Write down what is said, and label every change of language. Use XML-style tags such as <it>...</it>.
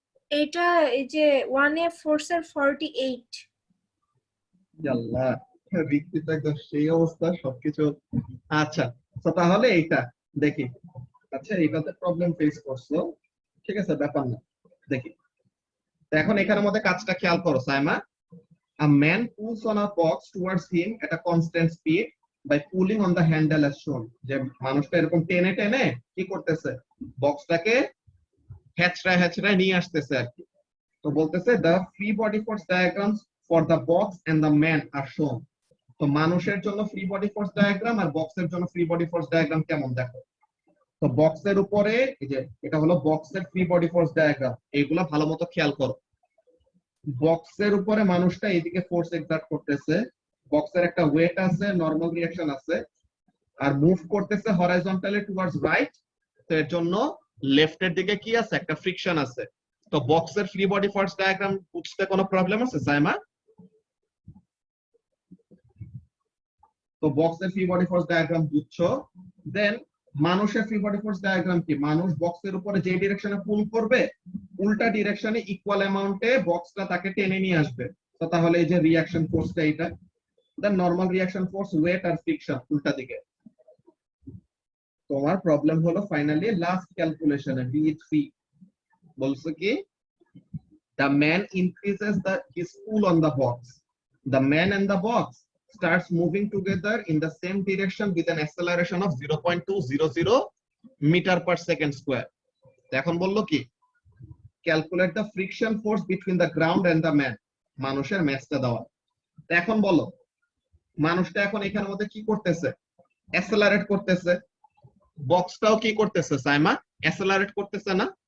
<bn>এটা এই যে 1A ফোর্স এর 48। আল্লাহ, রিক্তিটা একদম সেই অবস্থা সবকিছু। আচ্ছা, তো তাহলে এইটা দেখি, আচ্ছা এইটাতে প্রবলেম ফেস করছো, ঠিক আছে ব্যাপার না, দেখি। তো এখন এখানের মধ্যে কাজটা খেয়াল করো Saima.</bn> <en>A man pulls on a box towards him at a constant speed by pulling on the handle as shown.</en> <bn>যে মানুষটা এরকম টেনে টেনে কি করতেছে, বক্সটাকে হ্যাচড়ায় হ্যাচড়ায় নিয়ে আসতেছে আর কি। তো বলতেছে</bn> <en>the free body force diagrams for the box and the man are shown.</en> <bn>তো মানুষের জন্য ফ্রি বডি ফোর্স ডায়াগ্রাম আর বক্সের জন্য ফ্রি বডি ফোর্স ডায়াগ্রাম কেমন দেখো। তো বক্সের উপরে এই যে এটা হলো বক্সের ফ্রি বডি ফোর্স ডায়াগ্রাম, এইগুলা ভালো মতো খেয়াল করো। বক্সের উপরে মানুষটা এদিকে ফোর্স এক্সার্ট করতেছে, বক্সের একটা ওয়েট আছে, নরমাল রিঅ্যাকশন আছে, আর মুভ করতেছে হরাইজন্টালি টুয়ার্ডস রাইট, তো এর জন্য লেফটের দিকে কি আছে, একটা ফ্রিকশন আছে। তো বক্সের ফ্রি বডি ফোর্স ডায়াগ্রাম বুঝতে কোনো প্রবলেম আছে সাইমা? তো বক্সের ফ্রি বডি ফোর্স ডায়াগ্রাম বুঝছো, দেন মানুষের ফ্রি বডি ফোর্স ডায়াগ্রাম কি, মানুষ বক্সের উপরে যে ডিরেকশনে পুল করবে উল্টা ডিরেকশনে ইকুয়াল অ্যামাউন্টে বক্সটা তাকে টেনে নিয়ে আসবে। তো তাহলে এই যে রিঅ্যাকশন ফোর্সটা এটা, দেন নরমাল রিঅ্যাকশন ফোর্স ওয়েট আর ফ্রিকশন উল্টা দিকে। তোমার প্রবলেম হলো ফাইনালি লাস্ট ক্যালকুলেশনে B3 বলছে কি</bn> <en>the man increases his pull on the box, the man and the box starts moving together in the same direction with an acceleration of 0.200 meter per second square.</en> <bn>এখন বললো কি</bn> <en>calculate the friction force between the ground and the man,</en> <bn>মানুষের ম্যাচটা দেওয়া। এখন বলো মানুষটা এখন এখানের মধ্যে কি করতেছে, অ্যাসেলারেট করতেছে, বক্সটাও কি করতেছে সাইমা, অ্যাসেলারেট করতেছে না?</bn>